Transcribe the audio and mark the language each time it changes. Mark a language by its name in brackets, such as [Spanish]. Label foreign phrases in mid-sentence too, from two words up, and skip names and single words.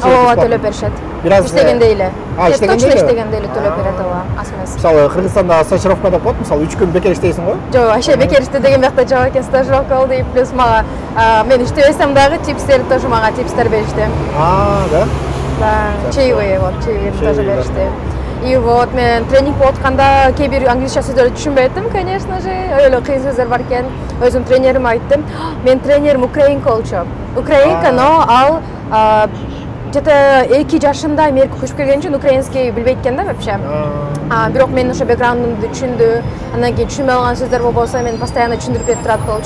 [Kyrgyz] Ооба, төлөп беришет. Иштегенде эле. Точно иштегенде эле төлөп берет, ооба, аз эмес. Мисалы Кыргызстанда стажировка деп коет, мисалы 3 күн бекер иштейсиң го? Жок, вообще бекер иштеди деген биякта жок экен, стажировка болду, [Russian] и плюс [Kyrgyz] мага мен иштебесем дагы типстер тоже мага типстер беришти. Да? Да, [Russian] чаевые, вот, чаевые тоже беришти. [Kyrgyz] И вот мен тренинг болуп атканда кээ бир англисча сөздөрдү түшүнбөй аттым, [Russian] конечно же. [Kyrgyz] Өлө кыйын сөздөр бар экен. Өзүм тренериме айттым. Мен тренерим украинка болчу. Украинка, но ал где-то 2 жашында Америкага көчүп келген үчүн украинский билбейт экен да вообще. Бирок менин ошо бэкграундумду түшүндү. Андан кийин түшүнбөй калган сөздөр болсо мен постоянно түшүндүрүп берип турат болчу.